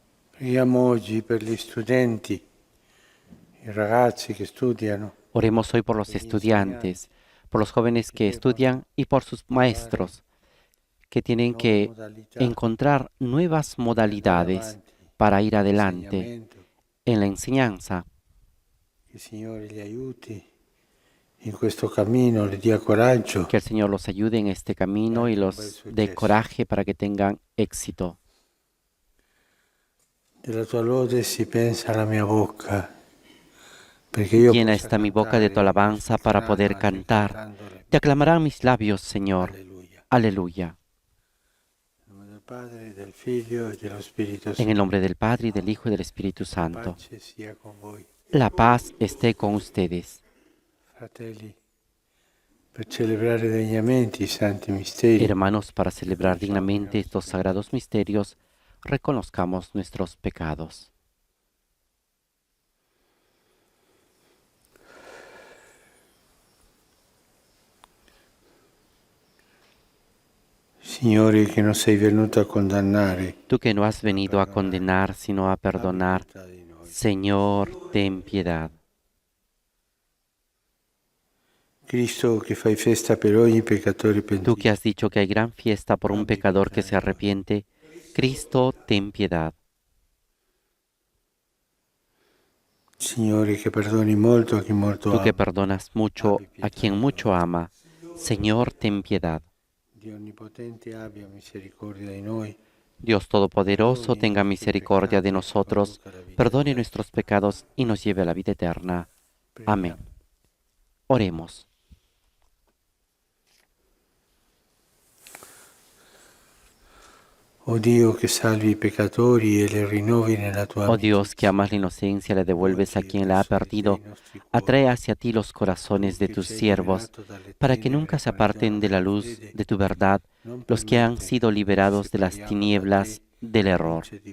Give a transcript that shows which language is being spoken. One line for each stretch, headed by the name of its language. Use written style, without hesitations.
Italian: Preghiamo oggi per gli studenti, i ragazzi che studiano.
Spanish: Oremos hoy por los estudiantes, por los jóvenes que estudian y por sus maestros, que tienen que encontrar nuevas modalidades para ir adelante en la enseñanza.
Italian: Que il Signore li aiuti in questo cammino, li dia coraggio.
Spanish: Que el Señor los ayude en este camino y los dé coraje para que tengan éxito.
Italian: Della tua lode si pensa alla mia bocca, perché io
Spanish: Llena esta mi boca de tu alabanza para poder cantar. Te aclamarán mis labios, Señor. Aleluya. En el nombre del Padre, y del Hijo y del Espíritu Santo. La paz esté con ustedes. Hermanos, para celebrar dignamente estos sagrados misterios, reconozcamos nuestros pecados.
Italian: Signore, che non sei venuto a condannare,
Spanish: Tú que no has venido a condenar, sino a perdonar, Señor, ten piedad.
Italian: Cristo che fai festa per ogni peccatore
Spanish: Tú
Italian: pentito,
Spanish: que has dicho que hay gran fiesta por un pecador que se arrepiente, Cristo, ten piedad.
Italian: Signore, che perdoni molto a chi molto
Spanish: Tú que
Italian: ama,
Spanish: perdonas mucho a quien mucho ama, Señor, ten piedad.
Italian: Dio onnipotente abbia misericordia di noi,
Spanish: Dios Todopoderoso, tenga misericordia de nosotros, perdone nuestros pecados y nos lleve a la vida eterna. Amén. Oremos.
Italian: oh Dio che salvi i peccatori e li rinnovi nella tua
Spanish: Oh Dios, que amas la inocencia, le devuelves a quien la ha perdido, atrae hacia ti los corazones de tus siervos, para que nunca se aparten de la luz de tu verdad los que han sido liberados de las tinieblas del error.